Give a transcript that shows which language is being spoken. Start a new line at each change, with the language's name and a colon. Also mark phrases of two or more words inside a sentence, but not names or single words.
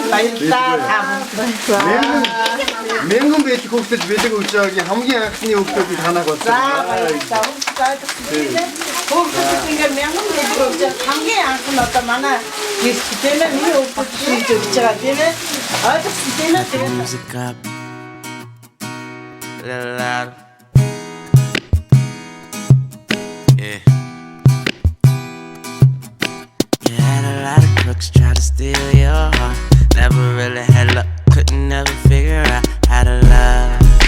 Mongolian: Баярлалаа. Мэнгэн бэлэг хүүхдүүд бэлэг өгж байгаагийн хамгийн анхны хүүхдүүдийг танах болсон. Хүүхдүүд ингээд мянган бэлэг өгч хамгийн анх нь одоо манай гэрч тийм ээ миний хүүхдүүд өгч байгаа тийм ээ. Ойлгосон тийм ээ.
English: Music up, a little louder. Yeah. You had a lot of crooks try to steal your heart. Never really had luck, couldn't never figure out how to love.